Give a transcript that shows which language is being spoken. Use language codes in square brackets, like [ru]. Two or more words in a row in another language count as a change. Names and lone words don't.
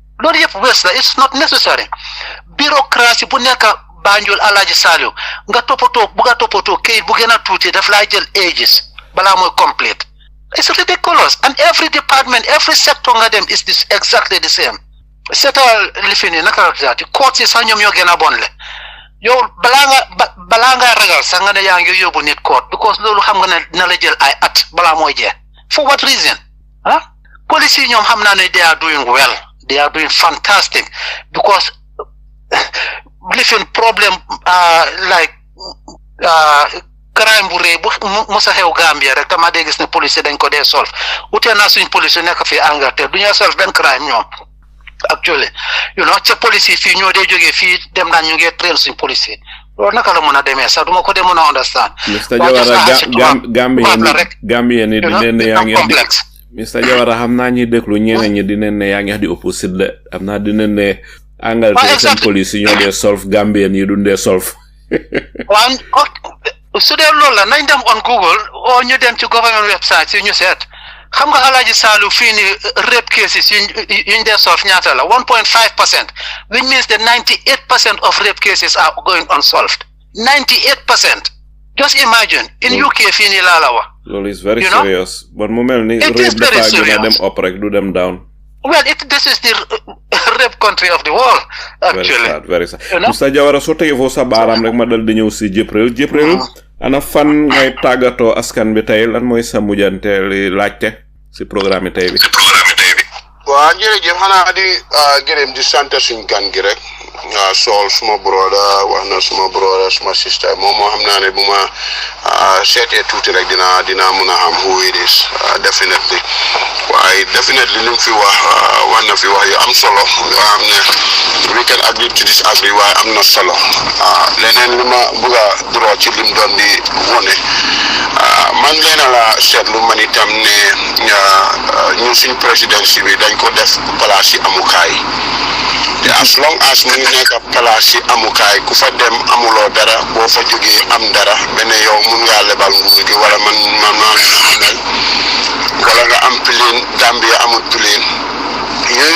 [en] it's not necessary bureaucracy [wo] bu nekk Banjul Alaaji Saliou nga toppatoo kayit bu gën a tuuti daf laa jël ages balaa mooy [en] complete it's ridiculous and every department every sector [wo] nga dem [en] is this exactly the same [wo] seetal li fi nii naka la tuddati court si sax ñoom ñoo gën a bon le yow balaa nga ragal sax nga ne yaa ngi yóbbu nit court because loolu xam nga ne dina la jël ay at balaa mooy jeex [en] for what reason [wo] police yi ñoom xam naa ne [en] they are doing well they are doing fantastic because living problem like crime [wo] bu rëy bu musa xew Gambia rek dama dee gis ne police dañ ko dee solve utee naa suñ police nekk fii Angleterre du ñu solve benn crime ñoom ak actually ca police yi fii ñoo dee jógee fii dem naan ñu ngi train suñ police yi loolu naka la mën a demee sax duma ko dee mën a understand. Mr Jawara Gambien ni dinañ ne yaa ngi Mr Jawara xam naa ñi déglu ñeneen ñi dinañ ne yaa ngi di opposite de am naa dinañ ne Angleterre seen police yi ñoo dee solve Gambien yi duñ dee solve. waaw su dee loolu la nañ dem on Google oo ñu dem ci [en] government website [wo] si ñu seet xam nga Alaaji Saalu fii ni [en] rape cases [wo] yuñ dee solve ñaata la 1.5%, [en] which means that 98% of rape cases are going unsolved. 98%. Just imagine in UK fii nii laa la wax. loolu is very serious. [wo] But mu mel ni rape dafa gën a dem up rek du dem down. [en] Well, this is the rape country of the world, actually. Very sad. [wo] Mr Jawara soo tegee foofu sa baaraam rek ma dal di ñëw si Jibril ana fan ngay tàggatoo askan bi tey lan mooy sa mujjanteel laajte si programme tey bi. waaw jërëjëf xanaa di gërëm di sant suñ gan gi rek Saul suma broda wax na suma broda suma sister moom moo xam naa ne bu ma seetee tuuti rek dina mun a xam [en] who it is definitely [wo] waaye definitely li mu fi wax na fi wax yu am solo yoo xam ne [en] we can agree to disagree [wo] waaye am na solo leneen li ma bëgg a draw ci lim doon di wone man leena la seetlu man itam ne ñun suñ présidence bi dañ ko def place yi amukaay te [en] as long as [wo] mu ngi nekk place yi amukaay ku fa dem amuloo dara boo fa jógee am dara benn yow mun ngaa lebal nguur gi wala man amel wala nga am plane Gambia amul plane yooyu